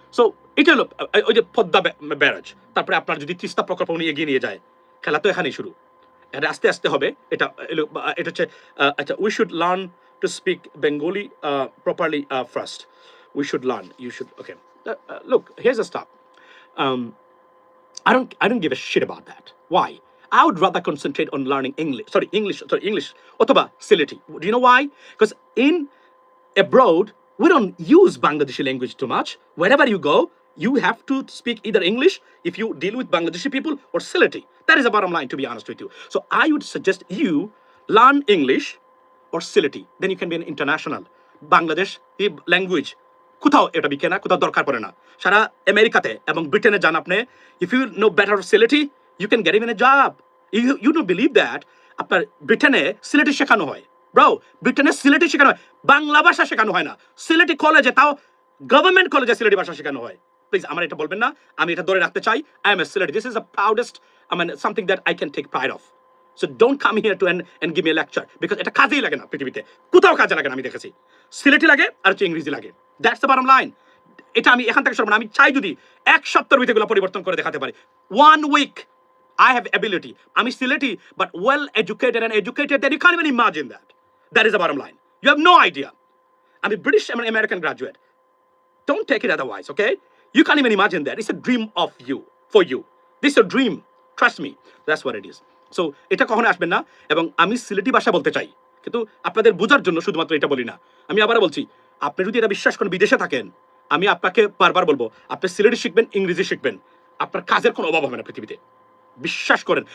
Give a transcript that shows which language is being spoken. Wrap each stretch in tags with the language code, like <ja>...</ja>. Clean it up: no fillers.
<bn>So এটা হলো ওই যে পদ্মা ব্যারাজ, তারপরে আপনার যদি তিস্তা প্রকল্প উনি এগিয়ে নিয়ে যায়, খেলা তো এখানেই শুরু। এটা আস্তে আস্তে হবে। এটা এটা হচ্ছে আচ্ছা,</bn> <en>We should learn to speak Bengali properly first. We should learn, you should, okay, look, here's the stuff. Um, I don't give a shit about that. Why? I would rather concentrate on learning English, অথবা Sylheti. Do you know why? Because in abroad, we don't use Bangladeshi language too much. Wherever you go, you have to speak either English if you deal with Bangladeshi people, or Sylheti. That is the bottom line, to be honest with you. So I would suggest you learn English or Sylheti. Then you can be an international. Bangladesh language</en> <bn>কোথাও এটা বিকে না, কোথাও দরকার পড়ে না। সারা আমেরিকাতে এবং ব্রিটেনে যান আপনি,</bn> <en>If you know better Sylheti, you can get even a job. You don't believe that</en> <bn>আপনার ব্রিটেনে সিলেটি শেখানো হয়? ব্রো, ব্রিটেনে সিলেটি শেখানো হয়, বাংলা ভাষা শেখানো হয় না। সিলেটি কলেজে, তাও গভর্নমেন্ট কলেজে সিলেটি ভাষা শেখানো হয়। প্লিজ আমার এটা বলবেন না, আমি এটা ধরে রাখতে চাই।</bn> <en>I am a Sylheti, this is the proudest, I mean something that I can take pride of. So don't come here to and give me a lecture, because</en> <bn>এটা কাজেই লাগে না</bn> <en>পৃথিবীতে, কোথাও কাজে লাগে না।</en> <bn>আমি দেখেছি সিলেটি লাগে আর হচ্ছে ইংরেজি লাগে,</bn> <en>That's the bottom line.</en> <bn>এটা আমি এখান থেকে সরব না। আমি চাই যদি এক সপ্তাহের ভিতরে এগুলো পরিবর্তন করে দেখাতে পারি,</bn> <en>1 week, I have ability.</en> <bn>আমি Sylheti,</bn> <en>but well educated and educated that you can't even imagine that. That is the bottom line. You have no idea. I'm a British, I'm an American graduate. Don't take it otherwise, okay? You can't even imagine that. It's a dream of you, for you. This is a dream. Trust me. That's what it is.</en> <bn>So এটা কখনো আসবেন না। এবং আমি সিলেটি ভাষা বলতে চাই, কিন্তু আপনাদের বোঝার জন্য শুধুমাত্র এটা বলি না। আমি আবার বলছি, আপনি যদি এটা বিশ্বাস করেন, বিদেশে থাকেন, আমি আপনাকে বারবার বলবো, আপনি সিলেটি শিখবেন, ইংরেজি শিখবেন, আপনার কাজের কোনো অভাব হবে না পৃথিবীতে। বিশ্বাস করেন।</bn>